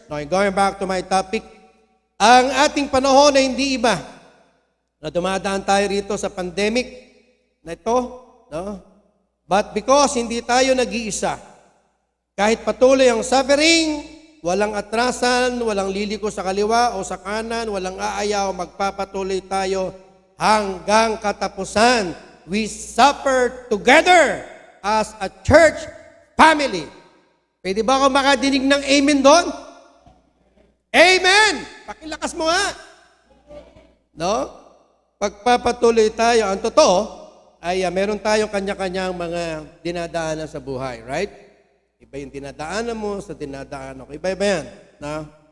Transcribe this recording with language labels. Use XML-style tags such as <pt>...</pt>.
<en>Now, going back to my topic,</en> <tl>ang ating panahon na hindi iba, na dumadaan tayo rito sa pandemic na ito, no?</tl> <en>But because</en> <tl>hindi tayo nag-iisa, kahit patuloy ang suffering, walang atrasan, walang liliko sa kaliwa o sa kanan, walang aayaw, magpapatuloy tayo hanggang katapusan.</tl> <en>We suffer together as a church family.</en> <tl>Pwede ba ako makadinig ng amen doon? Amen! Pakilakas mo nga. No? Pagpapatuloy tayo, ang totoo, ay meron tayong kanya-kanyang mga dinadaanan sa buhay, right? Iba yung dinadaanan mo sa dinadaanan ko. Iba-iba yan. No?</tl>